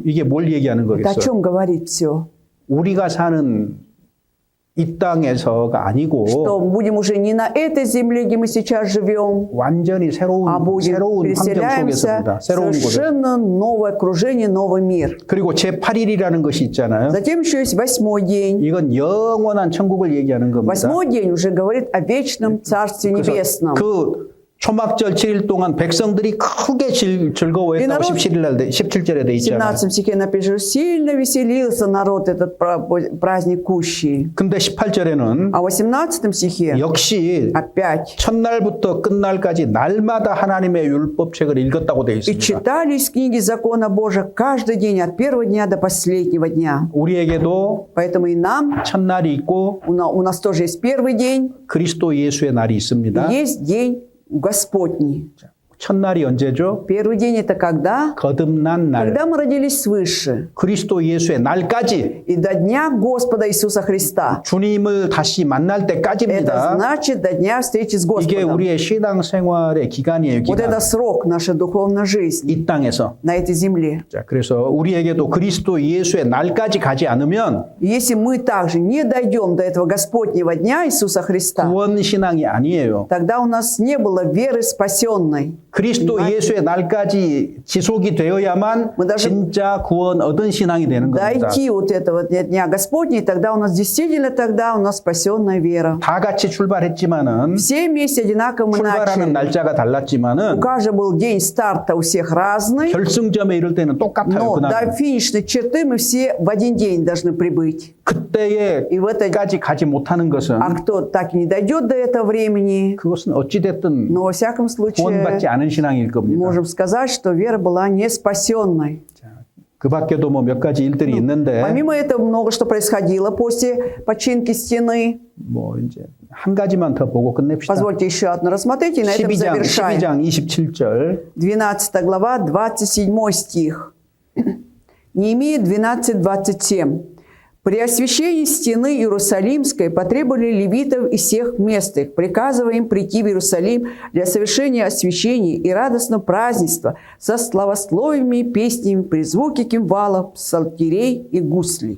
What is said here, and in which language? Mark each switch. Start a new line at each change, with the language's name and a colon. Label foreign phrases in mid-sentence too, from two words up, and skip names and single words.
Korean: 이게 뭘 얘기하는
Russian: Это о
Korean: 거겠어요?
Russian: чем говорит все?
Korean: 우리가 사는 이 땅에서가 아니고
Russian: Что будем уже не на этой земле, где мы сейчас живем,
Korean: 완전히
Russian: а
Korean: 새로운
Russian: будем
Korean: 환경
Russian: переселяемся
Korean: 속에서입니다.
Russian: в
Korean: 새로운 곳에.
Russian: совершенно новое окружение, новый мир.
Korean: 그리고 제8일이라는 것이 있잖아요.
Russian: Затем еще есть 8-й день.
Korean: 이건 영원한 천국을 얘기하는 겁니다.
Russian: 8-й день уже говорит о вечном Царстве
Korean: 그래서
Russian: Небесном.
Korean: 그 초막절 7일 동안 백성들이 크게 즐거워했다고 17절에 돼
Russian: В
Korean: 있잖아요.
Russian: 17 стихе напишет, сильно веселился народ этот праздник Кущи.
Korean: 근데 18절에는
Russian: А в 18 стихе
Korean: 역시
Russian: опять
Korean: 첫날부터 끝날까지 날마다 하나님의 율법책을 읽었다고 돼
Russian: и
Korean: 있습니다.
Russian: читали из книги закона Божия каждый день, от первого дня до последнего дня.
Korean: 우리에게도
Russian: Поэтому и нам,
Korean: 첫날이 있고
Russian: у нас тоже есть первый день,
Korean: 그리스도 예수의 날이
Russian: и
Korean: 있습니다.
Russian: есть день Господний.
Korean: 첫날이 언제죠?
Russian: Первый день это когда?
Korean: 거듭난 날.
Russian: Когда мы родились свыше.
Korean: 그리스도 예수의 날까지
Russian: И до дня Господа Иисуса Христа.
Korean: 주님을 다시 만날
Russian: Это
Korean: 때까지입니다.
Russian: значит до дня встречи с
Korean: 이게
Russian: Господом.
Korean: 우리의 신앙 생활의 기간이에요.
Russian: Вот это
Korean: 기간.
Russian: срок нашей духовной жизни
Korean: 이 땅에서.
Russian: на этой земле.
Korean: 자, 그래서 우리에게도 그리스도 예수의 날까지 가지 않으면
Russian: Если мы также не дойдем до этого Господнего дня Иисуса Христа,
Korean: 구원 신앙이 아니에요.
Russian: тогда у нас не было веры спасенной.
Korean: 그리스도 예수의 날까지 지속이 되어야만
Russian: Мы даже-
Korean: 진짜 구원 얻은 신앙이 되는 겁니다.
Russian: Дойти вот этого дня Господня, и тогда у нас действительно тогда у нас спасенная вера.
Korean: 다 같이 출발했지만은
Russian: Все вместе одинаково мы
Korean: 출발하는
Russian: начали.
Korean: 날짜가
Russian: У
Korean: 달랐지만은
Russian: каждого был день старта у всех разный,
Korean: 결승점에 이를 때는 똑같아요.
Russian: но
Korean: 그날
Russian: до финишной черты мы все в один день должны прибыть. И в это-
Korean: 그때에까지 가지 못하는 것은
Russian: А кто так и не дойдет до этого времени,
Korean: 그것은 어찌 됐든
Russian: но во всяком
Korean: 구원받지
Russian: случае
Korean: 않은 신앙일 겁니다.
Russian: можем сказать, что вера была не спасенной.
Korean: 그 밖에도 뭐 몇 가지 일들이 있는데
Russian: Помимо этого много что происходило после починки стены.
Korean: 뭐 이제 한 가지만 더 보고 끝냅시다.
Russian: Позвольте еще одно рассмотреть, и на этом
Korean: 12장
Russian: завершаем.
Korean: 27절
Russian: 12 глава, 27 стих. Неемия 12:27. При освящении стены Иерусалимской потребовали левитов из всех мест их, приказывая им прийти в Иерусалим для совершения освящения и радостного празднества со славословиями и песнями при звуке кимвалов, псалтирей и гуслей.